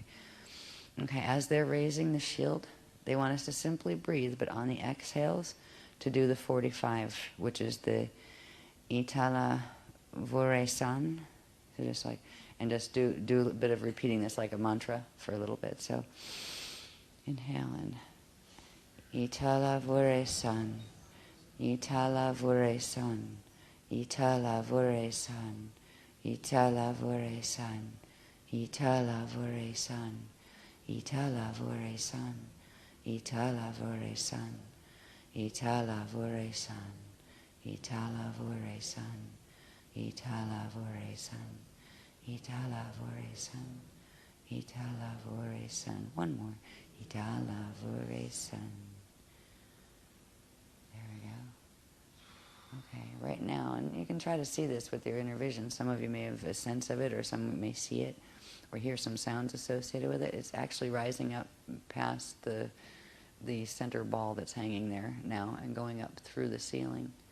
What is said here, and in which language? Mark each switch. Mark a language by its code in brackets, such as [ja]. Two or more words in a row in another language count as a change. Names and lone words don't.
[en] Okay, as they're raising the shield, they want us to simply breathe, but on the exhales, to do the 45, which is the Itala Voresan. So just like, and just do a bit of repeating this like a mantra for a little bit. So inhale in. Itala Voresan. Itala Voresan. Italavure san, Italavure san, Italavure san, Italavure san, Italavure san, Italavure san, Italavure san, Italavure san, Italavure san, Italavure san. One more. Italavure san. There we go. Okay, right now, and you can try to see this with your inner vision. Some of you may have a sense of it, or some may see it, or hear some sounds associated with it. It's actually rising up past the center ball that's hanging there now and going up through the ceiling.